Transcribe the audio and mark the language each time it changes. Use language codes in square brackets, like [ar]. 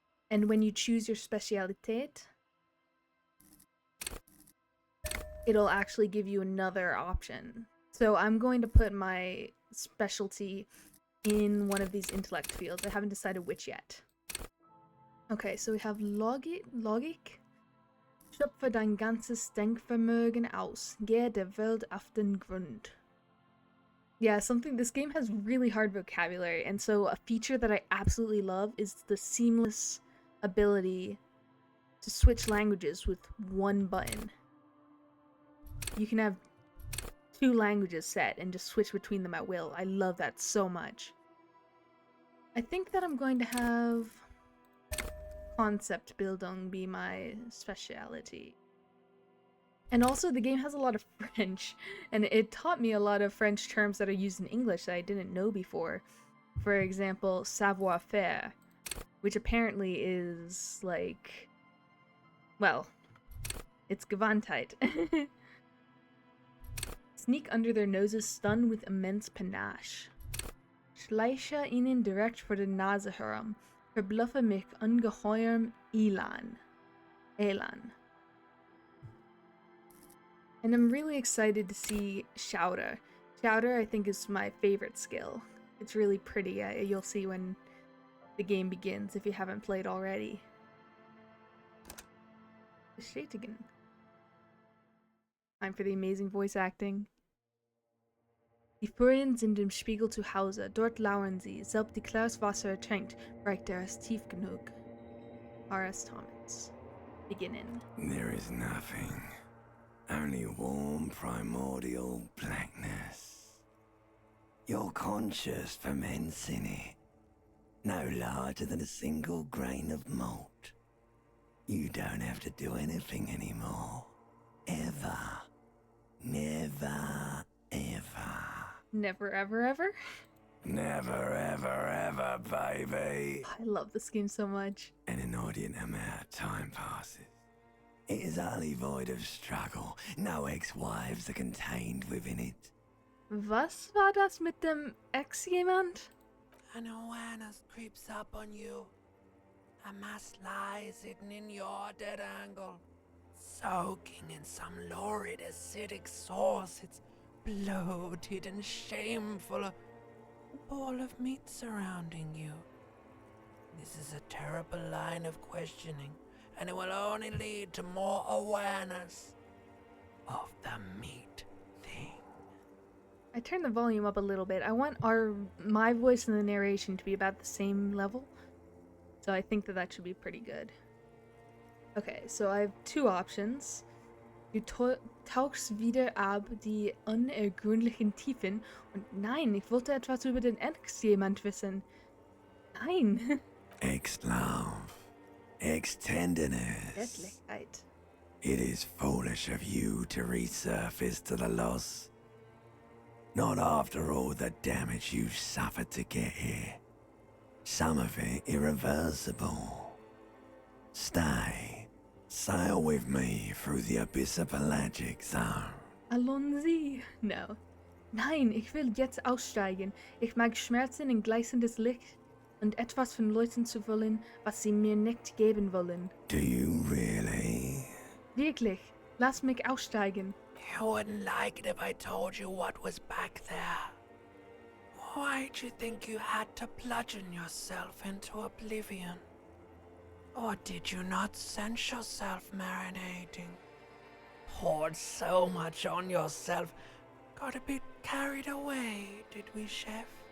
[en] And when you choose your Spezialität, it'll actually give you another option. So I'm going to put my specialty in one of these intellect fields. I haven't decided which yet. Okay, so we have Logik. [de] Schöpfe dein ganzes Denkvermögen aus. Gehe der Welt auf den Grund. [en] Yeah, this game has really hard vocabulary, and so a feature that I absolutely love is the seamless ability to switch languages with one button. You can have 2 languages set and just switch between them at will. I love that so much. I think that I'm going to have Konzeptbildung be my specialty. And also the game has a lot of French, and it taught me a lot of French terms that are used in English that I didn't know before. For example, savoir-faire, which apparently is like, well, it's Gewandtheit. Sneak under their noses, stun with immense panache. [de] Schleiche ihnen direkt vor der Nase herum. Verbluffe mit ungeheurem Elan. [en] And I'm really excited to see Schauder. Schauder, I think, is my favorite skill. It's really pretty. You'll see when the game begins if you haven't played already. [de] Bestätigen. [en] Time for the amazing voice acting. [de] Die Furien sind im Spiegel zu Hause. Dort lauern sie. Selbst die klares Wasser ertränkt, reicht er es tief genug. R.S. Thomas. Beginnen. [en] There is nothing. Only warm primordial blackness. Your conscious ferments in it. No larger than a single grain of malt. You don't have to do anything anymore. Ever. Never, ever. Never, ever, ever? Never, ever, ever, baby. I love this game so much. An inordinate amount of time passes. It is utterly void of struggle. No ex-wives are contained within it. [de] Was war das mit dem Ex-Jemand? [en] An awareness creeps up on you. A mass lies hidden in your dead angle, soaking in some lurid acidic sauce. It's bloated and shameful, a ball of meat surrounding you. This is a terrible line of questioning, and it will only lead to more awareness of the meat thing. I turned the volume up a little bit. I want my voice in the narration to be about the same level, so I think that should be pretty good. Okay, so I have 2 options. [de] Du tauchst wieder ab die unergründlichen Tiefen und nein, ich wollte etwas über den Ex-Jemand wissen. Nein. [en] Ex-love. Ex-tenderness. [de] Zärtlichkeit. [en] It is foolish of you to resurface to the loss. Not after all the damage you've suffered to get here. Some of it irreversible. Stay. Sail with me through the abyss of pelagic zone. [fr] Allons-y. [de] No. Nein, ich will jetzt aussteigen. Ich mag Schmerzen in gleißendes Licht. und etwas von Leuten zu wollen, was sie mir nicht geben wollen. [en] Do you really? [de] Wirklich, lass mich aussteigen. [en] You wouldn't like it if I told you what was back there. Why'd you think you had to bludgeon yourself into oblivion? Or did you not sense yourself marinating? Poured so much on yourself, got a bit carried away, did we, Chef?